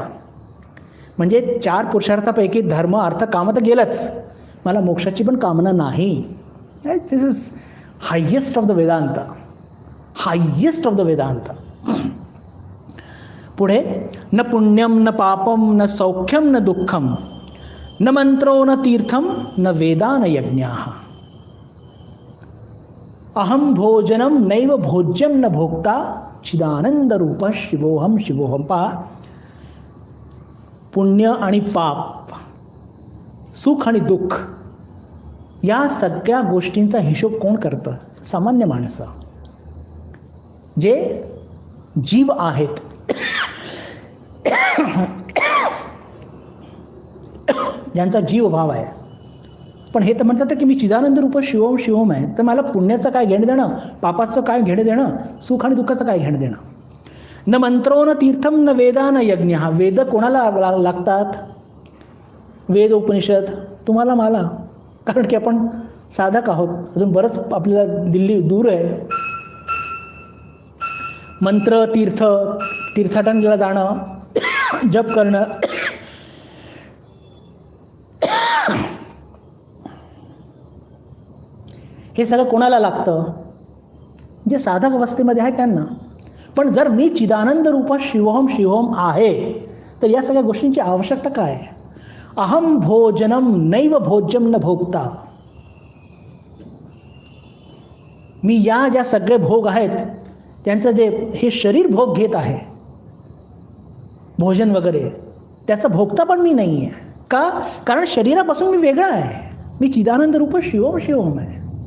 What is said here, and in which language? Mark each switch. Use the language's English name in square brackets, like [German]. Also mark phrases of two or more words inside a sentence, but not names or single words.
[Marathi] म्हणजे 4 पुरुषार्थापैकी धर्म अर्थ काम तर गेलंच, मला मोक्षाची पण कामना नाही. [English] This is highest of the Vedanta, highest of the Vedanta. [Sanskrit] पुढे न पुण्यम न पापम न सौख्यम न दुःखम न मंत्रो न तीर्थम न वेदा न यज्ञाः. अहम भोजनम नैव भोज्यम न भोक्ता चिदानंद रूप शिवोहम शिवोहम. [Marathi] पहा, पुण्य आणि पाप, सुख आणि दुःख या सगळ्या गोष्टींचा हिशोब कोण करतं? सामान्य माणसं, जे जीव आहेत. ज्यांचा जीव भाव आहे. पण हे तर म्हणतात की मी [Sanskrit] चिदानंद रूप शिवम शिवम [Marathi] आहे, तर मला पुण्याचं काय घेणं देणं, पापाचं काय घेणं देणं, सुख आणि दुःखाचं काय घेणं देणं. [Sanskrit] न मंत्रो न तीर्थम न वेदा न यज्ञ. [Marathi] वेद कोणाला लागतात? वेद उपनिषद तुम्हाला मला, कारण की आपण साधक आहोत, अजून बरंच आपल्याला दिल्ली दूर आहे. मंत्र तीर्थ, तीर्थाटनाला जाणं, जप करणं, हे सगळं कोणाला लागतं? जे साधक अवस्थेमध्ये आहे त्यांना. पण जर मी [Sanskrit] चिदानंद रूप शिवोहम शिवोहम [Marathi] आहे, तर या सगळ्या गोष्टींची आवश्यकता काय? [Sanskrit] अहम भोजनम नैव भोज्यम न भोगता. [Marathi] मी या ज्या सगळे भोग आहेत त्यांचं जे हे शरीर भोग घेत आहे, भोजन वगैरे, त्याचा भोगता पण मी नाही आहे. का? कारण शरीरापासून मी वेगळा आहे. मी [Sanskrit] चिदानंद रूप शिवम शिवम [Marathi] आहे.